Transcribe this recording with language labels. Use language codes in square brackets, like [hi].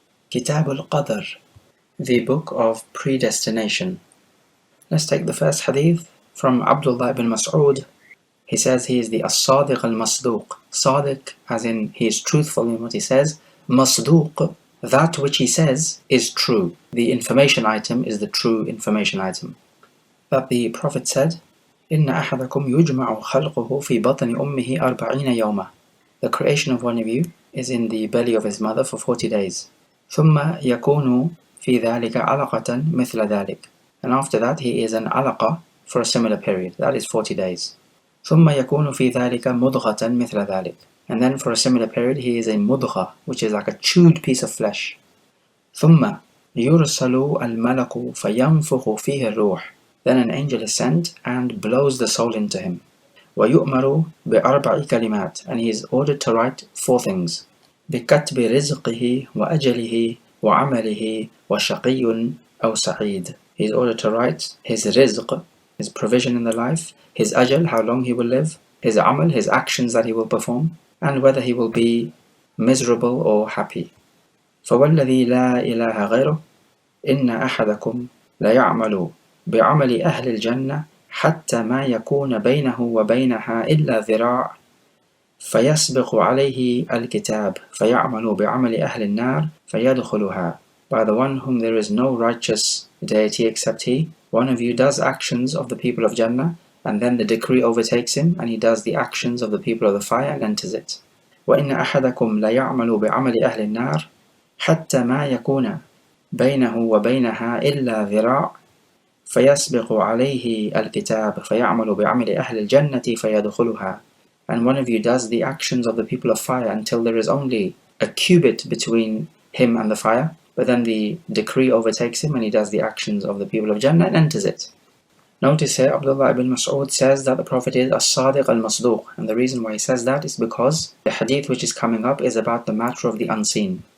[ar] كتاب القدر, [en] the book of Predestination. Let's take the first hadith from Abdullah ibn Mas'ud. He says he is the as-sadiq al-masduq. Sadiq as in he is truthful in what he says. Masduq, that which he says is true. The information item is the true information item. That the Prophet said, [ar] إِنَّ أَحَدَكُمْ يُجْمَعُ خَلْقُهُ فِي بَطْنِ أُمِّهِ 40 يَوْمًا. [en] The creation of one of you is in the belly of his mother for 40 days. [ar] ثم يكون في ذلك علقة مثل ذلك. [en] And after that he is an alaqa for a similar period, that is 40 days. [ar] ثم يكون في ذلك مضغة مثل ذلك. [en] And then for a similar period he is a mudgha, which is like a chewed piece of flesh. [ar] ثم يرسل الملك فينفخ فيه الروح. [en] Then an angel is sent and blows the soul into him. [ar] ويؤمر بأربع كلمات, [en] and he is ordered to write 4 things. [ar] بكتب رزقه وأجله وعمله وشقي أو سعيد. [en] He is ordered to write his rizq, his provision in the life, his ajal, how long he will live, his amal, his actions that he will perform, and whether he will be miserable or happy. [ar] فوالذي لا إله غيره إن أحدكم ليعمل بعمل أهل الجنة حتى ما يكون بينه وبينها إلا ذراع فيسبق عليه الكتاب فيعمل بعمل أهل النار فيدخلها. [en] By the one whom there is no righteous deity except he, one of you does actions of the people of Jannah, and then the decree overtakes him, and he does the actions of the people of the fire and enters it. [ar] وإن أحدكم ليعمل بعمل أهل النار حتى ما يكون بينه وبينها إلا ذراع فيسبق عليه الكتاب فيعمل بعمل أهل الجنة فيدخلها. [en] And one of you does the actions of the people of fire until there is only a cubit between him and the fire, but then the decree overtakes him and he does the actions of the people of Jannah and enters it. Notice here Abdullah ibn Mas'ud says that the Prophet is as-sadiq al-masduq, and the reason why he says that is because the hadith which is coming up is about the matter of the unseen.